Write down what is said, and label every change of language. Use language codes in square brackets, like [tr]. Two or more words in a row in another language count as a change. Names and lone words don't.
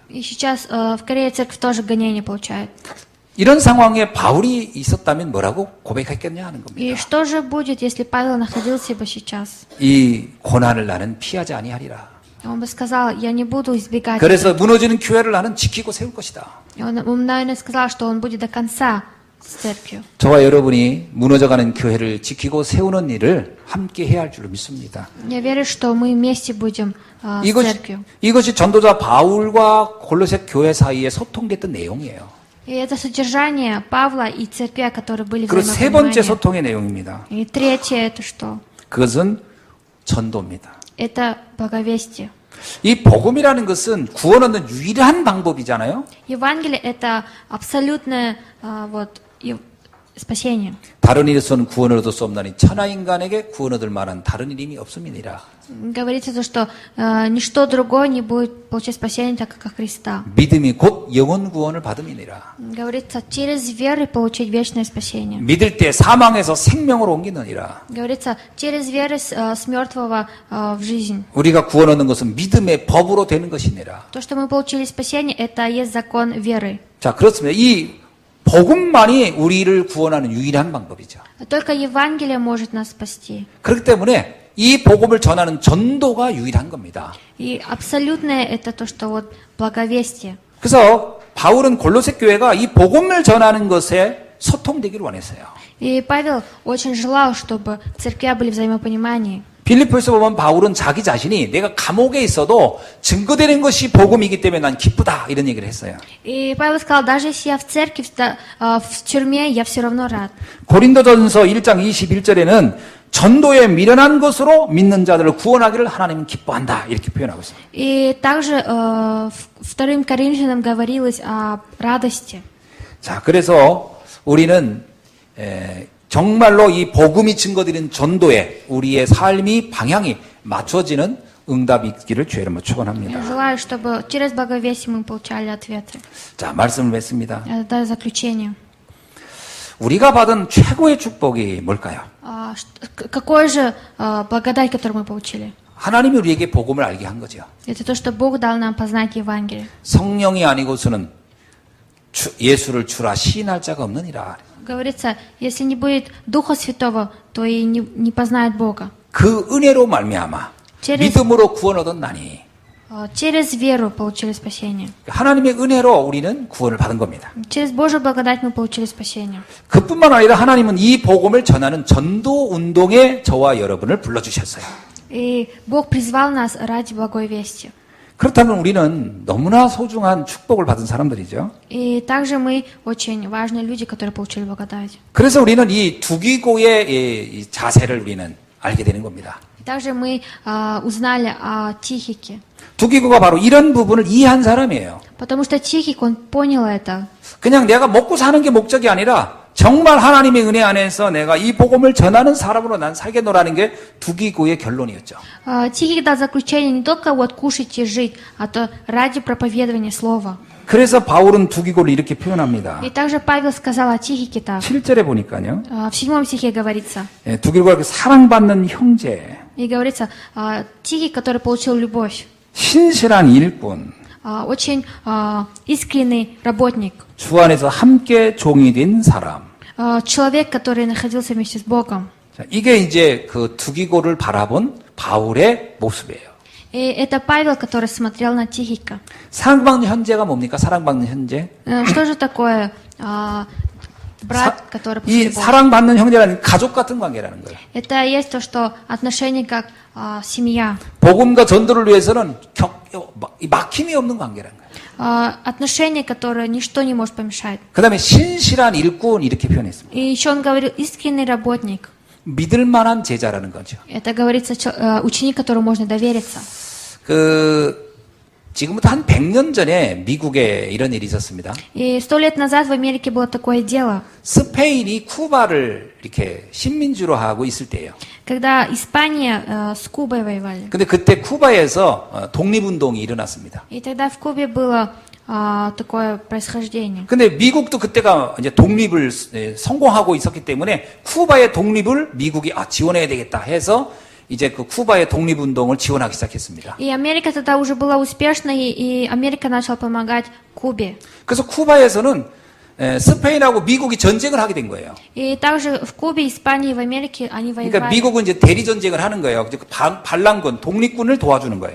[ru] И сейчас в Корее церковь тоже гонения получает. [ko] 이런 상황에 바울이 있었다면 뭐라고 고백했겠냐 하는 [ru] И [ko] 겁니다. [ru] что же будет, если Павел находился бы сейчас? [ko] 이 고난을 나는 피하지 아니하리라. [ru] Он бы сказал, я не буду избегать. [ko] 그래서 무너지는 교회를 나는 지키고 세울 것이다. [ru] И он, наверное, сказал, что он будет до конца с церковью. [ko] 저와 여러분이 무너져가는 교회를 지키고 세우는 일을 함께 해야 할 줄로 믿습니다. [ru] Я верю, что мы вместе будем с церковью. [ko] 이것이 전도자 바울과 골로새 교회 사이에 소통됐던 내용이에요. [ru] И это содержание Павла и церкви, которые были [ko] 그리고 세 번째 [ru] взаимопонимания. [ko] 소통의 내용입니다. [ru] И третье это что? [ko] 그것은 전도입니다. [ru] Это благовестие. [ko] 이 복음이라는 것은 구원 얻는 유일한 방법이잖아요. [ru] Евангелие это абсолютное спасение. [ko] 다른 일에서는 구원을 얻을 수 없나니 천하 인간에게 구원 얻을 만한 다른 일임이 없음이니라. [ru] Говорится то, что ничто другое не будет получать спасение, так как от Христа. [ko] 믿음이 곧 영혼 구원을 받음이니라. [ru] Говорится, через веру получить вечное спасение. [ko] 믿을 때 사망에서 생명으로 옮기느니라. [ru] Говорится, через веру с мертвого в жизнь. [ko] 우리가 구원 얻는 것은 믿음의 법으로 되는 것이니라. [ru] То, что мы получили спасение, это есть закон веры. [ko] 자, 그렇습니다. 이 복음만이 우리를 구원하는 유일한 방법이죠. [ru] Только Евангелие может нас спасти. [ko] 그렇기 때문에 이 복음을 전하는 전도가 유일한 겁니다. [ru] И абсолютное это то, что вот благовестие. [ko] 그래서 바울은 골로새 교회가 이 복음을 전하는 것에 소통되기를 원했어요. [ru] И Павел очень желал, чтобы церкви были взаимопонимании. [ko] 빌립보에서 보면 바울은 자기 자신이 내가 감옥에 있어도 증거되는 것이 복음이기 때문에 난 기쁘다 이런 얘기를 했어요. [ru] И Павел сказал, даже если я в церкви, в тюрьме, я все равно рад. [ko] 고린도전서 1장 21절에는 전도에 미련한 것으로 믿는 자들을 구원하기를 하나님은 기뻐한다 이렇게 표현하고 있습니다. [ru] И также 2 Коринфянам говорилось о радости. [ko] 자, 그래서 우리는 정말로 이 복음이 증거드리는 전도에 우리의 삶이 방향이 맞춰지는 응답이 있기를 주의 이름으로 축원합니다. [ru] Желаю, чтобы через благовестие мы получали ответы. [ko] 자, 말씀을 맺습니다. [ru] Это заключение. [ko] 우리가 받은 최고의 축복이 뭘까요? [ru] Какой же благодать, которую мы получили? [ko] 하나님이 우리에게 복음을 알게 한 거죠. [ru] Это то, что Бог дал нам познать Евангелие. [ko] 성령이 아니고서는 예수를 주라 시인할 자가 없느니라. [ru] Говорится, если не будет Духа Святого, то и не познает Бога. [ko] 그 은혜로 말미암아 믿음으로 구원 얻었나니 [ru] Через веру получили спасение. [ko] 하나님의 은혜로 우리는 구원을 받은 겁니다. [ru] Через Божью благодать мы получили спасение. [ko] 그뿐만 아니라 하나님은 이 복음을 전하는 전도 운동에 저와 여러분을 불러주셨어요. [ru] И Бог призвал нас ради благой вести. [ko] 그렇다면 우리는 너무나 소중한 축복을 받은 사람들이죠. [ru] И также мы очень важные люди, которые получили благодать. [ko] 그래서 우리는 이 두기고의 이 자세를 우리는 알게 되는 겁니다. [ru] И также мы узнали о Тихике. [ko] 두기고가 바로 이런 부분을 이해한 사람이에요. [ru] Потому что Тихик, он понял это. [ko] 그냥 내가 먹고 사는 게 목적이 아니라 정말 하나님의 은혜 안에서 내가 이 복음을 전하는 사람으로 난 살겠노라는 게 두기고의 결론이었죠. [ru] Тихик дал заключение не только вот кушать и жить, а то ради проповедования слова. [ko] 그래서 바울은 두기고를 이렇게 표현합니다. [ru] И также Павел сказал о Тихике так. [ko] 7절에 보니까요. [ru] В 7 стихе говорится. [ko] 두기고가 사랑받는 형제, [ru] И говорится, Тихик, который получил любовь. [ko] 신실한 일꾼, [ru] Очень искренний работник. [ko] 주 안에서 함께 종이 된 사람. [ru] Человек, который находился вместе с Богом. [ko] 자, 이게 이제 그 두기고를 바라본 바울의 모습이에요. [ru] И это Павел, который смотрел на Тихика. [ko] 사랑받는 현재가 뭡니까? 사랑받는 현재. [ru] Что же такое брат, который после [ko] 이 [ru] Бога? [ko] 사랑받는 형제라는 가족 같은 관계라는 거예요. [ru] Это есть то, что отношения как семья. [ko] 복음과 전도를 위해서는 막힘이 없는 관계라는 거예요. [ru] Отношения, которые ничто не может помешать. [ko] 그 다음에 신실한 일꾼 이렇게 표현했습니다. [ru] И еще он говорил искренний работник. [ko] 믿을 만한 제자라는 거죠. [ru] Это говорится ученик, которому можно довериться. [ko] 지금부터 한 100년 전에 미국에 이런 일이 있었습니다. [ru] И 100 лет назад в Америке было такое дело, [ko] 스페인이 쿠바를 이렇게 식민지로 하고 있을 때예요. [ru] когда Испания с Кубой воевали. [ko] 근데 그때 쿠바에서 독립운동이 일어났습니다. [ru] И тогда в Кубе было такое происхождение. [ko] 근데 미국도 그때가 이제 독립을 성공하고 있었기 때문에 쿠바의 독립을 미국이 지원해야 되겠다 해서 이제 그 쿠바의 독립운동을 지원하기 시작했습니다. [ru] И Америка тогда уже была успешной, и Америка начала помогать Кубе. [ko] 그래서 쿠바에서는 스페인하고 미국이 전쟁을 하게 된 거예요. [ru] И также в Кубе, Испании, в Америке они [ko] 그러니까 [ru] воевали. [ko] 미국은 이제 대리 전쟁을 하는 거예요. 반란군, 독립군을 도와주는 거예요.